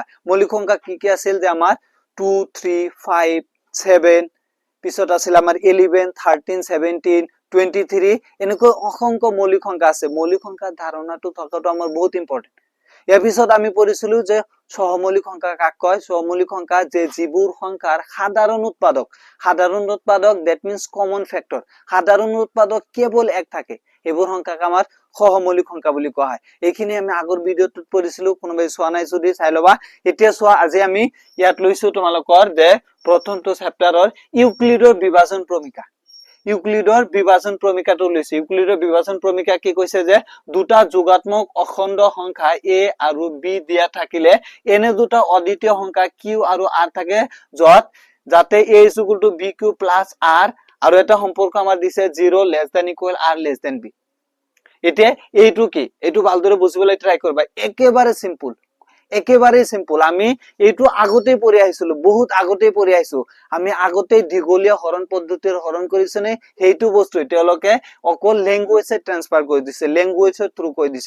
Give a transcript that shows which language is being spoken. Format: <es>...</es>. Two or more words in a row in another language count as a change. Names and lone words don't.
<as>মৌলিক সংখ্যা কি আছিল, যে আমাৰ 2 3 5 7, পিছত আছিল আমাৰ 11 13 17 23, এনেকৈ অসংখ্য মৌলিক সংখ্যা আছে। মৌলিক সংখ্যাৰ ধাৰণাটো থকাটো আমাৰ বহুত ইম্পৰ্টেন্ট। ইয়াৰ পিছত আমি পঢ়িছিলো যে সহমৌলিক সংখ্যা কাক কয়। সহমৌলিক সংখ্যা যে যিবোৰ সংখ্যাৰ সাধাৰণ উৎপাদক, সাধাৰণ উৎপাদক</as> <en>that means common factor,</en> <as>সাধারণ উৎপাদক কেবল এক থাকে, এইবোৰ সংখ্যাক আমাৰ সহমৌলিক সংখ্যা বুলি কোৱা হয়। এইখিনি আমি আগৰ ভিডিওটোত পঢ়িছিলো, কোনোবাই চোৱা নাই যদি চাই লবা। এতিয়া চোৱা, আজি আমি ইয়াত লৈছো তোমালোকৰ যে প্ৰথমটো চেপ্টাৰৰ ইউক্লিডৰ বিভাজন ক্ৰমিকা। ইউক্লিডৰ বিভাজন ক্ৰমিকাটো লৈছে। ইউক্লিডৰ বিভাজন ক্ৰমিকা কি কৈছে, যে দুটা যোগাত্মক অখণ্ড সংখ্যা a আৰু b দিয়া থাকিলে এনে দুটা অদ্বিতীয় সংখ্যা q আৰু r থাকে, যাতে</as> <en>a is equal to bq plus r</en> <as>আৰু এটা সম্পৰ্ক আমাৰ দিছে</as> <en>0 less than equal r less than b।</en> <as>এতিয়া এইটো কি, এইটো ভালদৰে বুজিবলৈ ট্রাই কৰিবা। একেবাৰে সিম্পল, একেবাৰে সিম্পল। আমি এইটো আগতে পঢ়ি আহিছিলো, বহুত আগতে পঢ়ি আহিছো। আমি আগতে দীঘলীয়া হৰণ পদ্ধতিৰ হৰণ কৰিছনে, সেইটো বস্তু তেওঁলোকে অকল ল্যাঙ্গুয়েজে ট্রান্সফার কৰি দিছে, ল্যাঙ্গুয়েজৰ থ্ৰু কৰি দিছে।</as>